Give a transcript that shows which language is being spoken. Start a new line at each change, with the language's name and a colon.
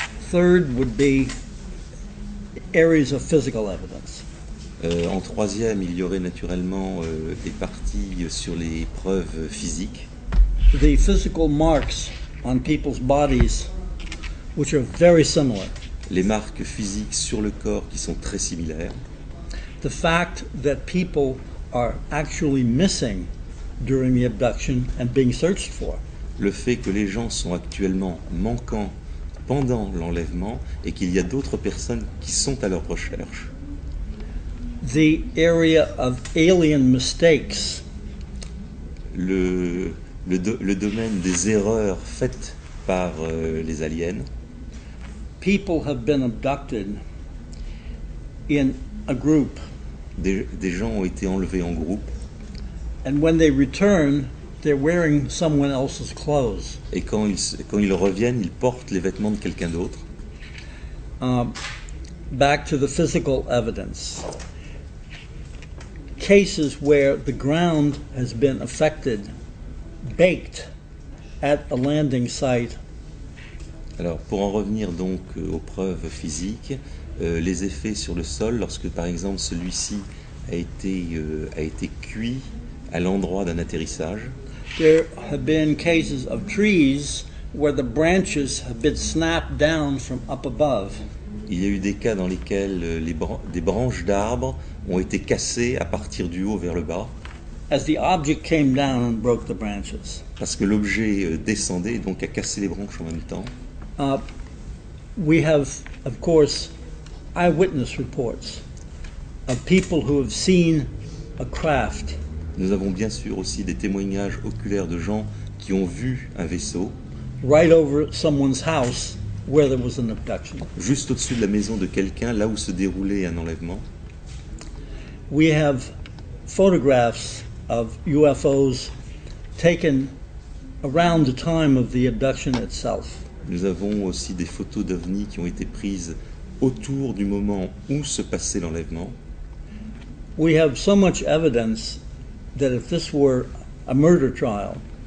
English: Third would be areas of physical evidence.
French: En troisième, il y aurait naturellement des parties sur les preuves physiques.
English: The physical marks on people's bodies, which are very similar.
French: Les marques physiques sur le corps qui sont très similaires.
English: The fact that people are actually missing during the abduction and being searched for.
French: Le fait que les gens sont actuellement manquants pendant l'enlèvement et qu'il y a d'autres personnes qui sont à leur recherche.
English: The area of alien mistakes.
French: Le domaine des erreurs faites par les aliens.
English: People have been abducted in a group.
French: Des gens ont été enlevés en groupe.
English: And when they return, they're wearing someone else's clothes.
French: Et quand ils reviennent, ils portent les vêtements de quelqu'un d'autre.
English: Back to the physical evidence. Cases where the ground has been affected, baked at a landing site.
French: Alors, pour en revenir donc aux preuves physiques, les effets sur le sol, lorsque par exemple celui-ci a été cuit à l'endroit d'un atterrissage.
English: There have been cases of trees where the branches have been snapped down from up above.
French: Il y a eu des cas dans lesquels des branches d'arbres ont été cassées à partir du haut vers le bas.
English: As the object came down and broke the branches.
French: Parce que l'objet descendait et donc a cassé les branches en même temps.
English: We have, of course, eyewitness reports of people who have seen a craft.
French: Nous avons bien sûr aussi des témoignages oculaires de gens qui ont vu un vaisseau
English: right over someone's house where there was an abduction.
French: Juste au-dessus de la maison de quelqu'un, là où se déroulait un enlèvement.
English: We have photographs of UFOs taken around the time of the abduction itself.
French: Nous avons aussi des photos d'ovnis qui ont été prises autour du moment où se passait l'enlèvement.
English: We have so much evidence that if this were a murder trial,